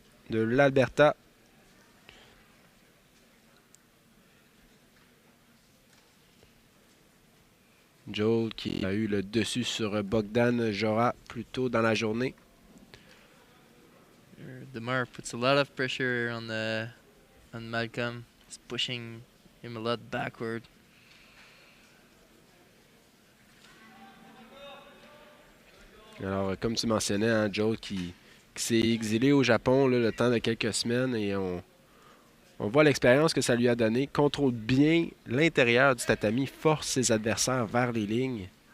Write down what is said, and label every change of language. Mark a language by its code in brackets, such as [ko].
[fr] De l'Alberta. Joel qui a eu le dessus sur Bogdan Jora plus tôt dans la journée. [en] Demar puts a lot of pressure on Malcolm. It's pushing him a lot backward. [fr] Alors, comme tu mentionnais, hein, Joel qui s'est exilé au Japon là, le temps de quelques semaines et on voit l'expérience que ça lui a donné. Contrôle bien l'intérieur du tatami, force ses adversaires vers les lignes.